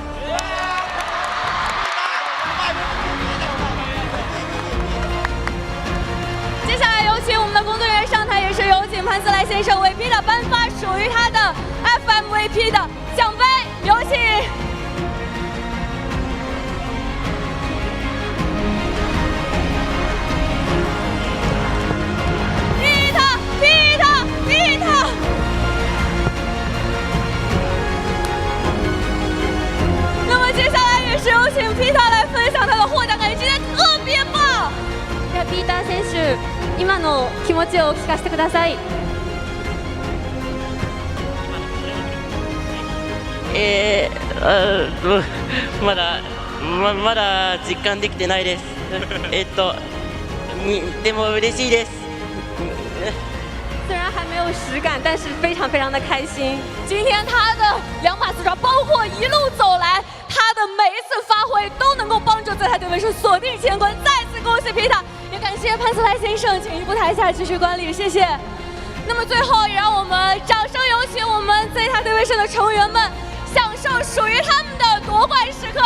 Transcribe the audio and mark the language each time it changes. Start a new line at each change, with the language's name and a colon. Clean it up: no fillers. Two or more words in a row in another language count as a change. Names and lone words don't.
Chinese: 接下来有请我们的工作人员上台，也是有请潘思来先生为 Peter 颁发属于他的 FMVP 的奖杯，有请。Peter。那么接下来也是有请 Peter 来分享他的获奖感言，今天特别棒。
Japanese: ではピーター選手、今の気持ちを聞かせてください。まだ実感できてないです。でも嬉しいです。
Chinese: 虽然还没有实感，但是非常非常的开心。今天他的2把四抓，包括一路走来，他的每一次发挥都能够帮助ZETA队员锁定乾坤。再次恭喜皮塔，也感谢潘斯莱先生，请移步台下继续观礼，谢谢。那么最后，也让我们掌声有请我们ZETA队员社的成员们，享受属于他们的夺冠时刻。